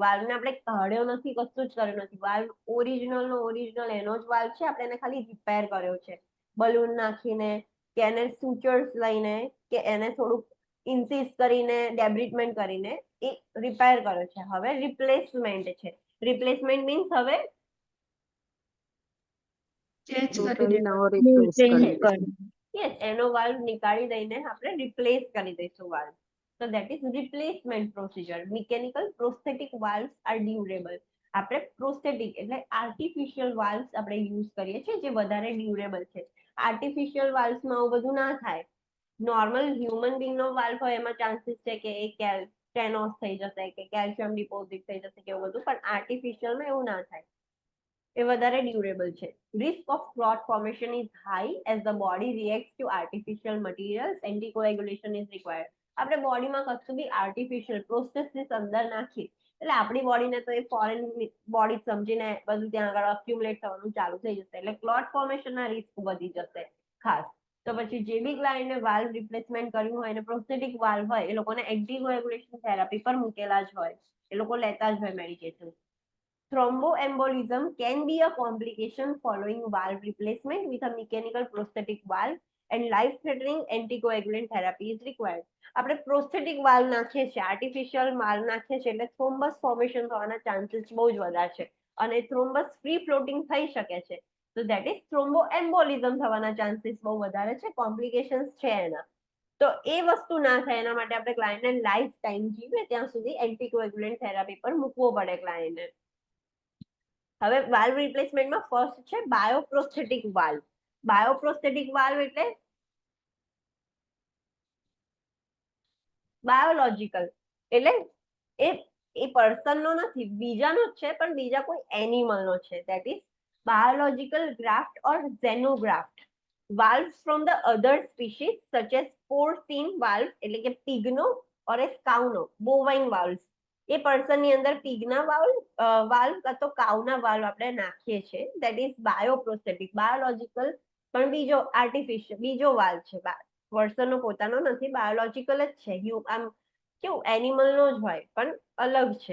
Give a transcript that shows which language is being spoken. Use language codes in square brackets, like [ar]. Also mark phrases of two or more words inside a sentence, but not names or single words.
[gu] વાલ્વને આપણે કાઢ્યો નથી, કશું જ કર્યું નથી. વાલ્વ ઓરિજિનલ નો ઓરિજિનલ એનો જ વાલ્વ છે, આપણે એને ખાલી રિપેર કર્યો છે બલૂન નાખીને કે એને સુચર્સ લઈને કે એને થોડુંક ઇન્સીસ કરીને ડેબ્રિટમેન્ટ કરીને એ રિપેર કર્યો છે. હવે રિપ્લેસમેન્ટ છે. [en] replacement means [gu] હવે ચેન્જ કરી ટોટલી દેવાનું. નવો રિપ્લેસ change કરી કરી. યસ એનો વાલ્વ નીકાળી દઈને આપણે રિપ્લેસ કરી દઈશું વાલ્વ. [en] So that is replacement procedure. Mechanical prosthetic valves are durable. [gu] આપણે પ્રોસ્થેટિક એટલે [en] artificial valves [gu] આપણે યુઝ કરીએ છીએ જે વધારે ડ્યુરેબલ છે. આર્ટિફિશિયલ વાલ્વ્સમાં આવું બધું ના થાય. [en] normal human being [gu] નો વાલ્વ હોય એમાં ચાન્સીસ છે કે એ સ્ટેનોસ થઈ જશે કે [en] calcium deposit [gu] થઈ જશે કે એવું બધું, પણ આર્ટિફિશિયલમાં એવું ના થાય. એ વધારે ડ્યુરેબલ છે. [en] Risk of clot formation is high as the body reacts to artificial materials. Anticoagulation is required. [gu] આપણે બોડીમાં કશું બી આર્ટિફિશિયલ પ્રોસેસીસ અંદર નાખીએ એટલે આપણી બોડીને તો એ [en] foreign body [gu] સમજીને બધું ત્યાં આગળ અક્યુમ્યુલેટ થવાનું ચાલુ થઈ જશે, એટલે [en] clot formation [gu] રિસ્ક વધી જશે ખાસ. તો પછી જે બી ક્લાયન્ટને [en] valve replacement [gu] કર્યું હોય અને [en] prosthetic valve [gu] હોય એ લોકોને [en] anticoagulation therapy [gu] પર મૂકેલા જ હોય, એ લોકો લેતા જ હોય મેડિકેશન. [en] Thromboembolism can be a complication following valve replacement with a mechanical prosthetic valve and life-threatening anticoagulant therapy is required. [gu] આપણે [en] prosthetic valve [gu] નાખીએ છીએ, [en] artificial valve [gu] નાખીએ છીએ એટલે [en] thrombus formation [gu] થવાના ચાન્સીસ બહુ જ વધારે છે અને [en] thrombus free floating [gu] થઈ શકે છે. તો [en] that is thromboembolism [gu] થવાના ચાન્સીસ બહુ વધારે છે, કોમ્પ્લિકેશન્સ છે એના. તો એ વસ્તુ ના થાય એના માટે આપણે ક્લાયન્ટને [en] life time [gu] જીવે ત્યાં સુધી [en] anticoagulant therapy [gu] પર મૂકવો પડે ક્લાયન્ટને. હવે વાલ્વ રિપ્લેસમેન્ટમાં ફર્સ્ટ છે [en] bioprosthetic valve. bioprosthetic valve [gu] એટલે બાયોલોજિકલ, એટલે એ એ પર્સનનો નથી, બીજાનો જ છે પણ બીજા કોઈ એનિમલનો છે. [en] that is biological graft or xenograft. Valves from the other species such as porcine valve [gu] એટલે કે [en] pigનો or a cowનો bovine valves. [gu] એ પર્સનની અંદર પીગના વાલ્વ કાં તો કાઉના વાલ્વ આપણે નાખીએ છીએ. [en] that is bioprosthetic, [gu] બાયોલોજિકલ પણ બીજો આર્ટિફિશિયલ બીજો વાલ્વ છે. પર્સનનો પોતાનો નથી, બાયોલોજિકલ જ છે. આમ કેવું એનિમલનો જ હોય પણ અલગ છે.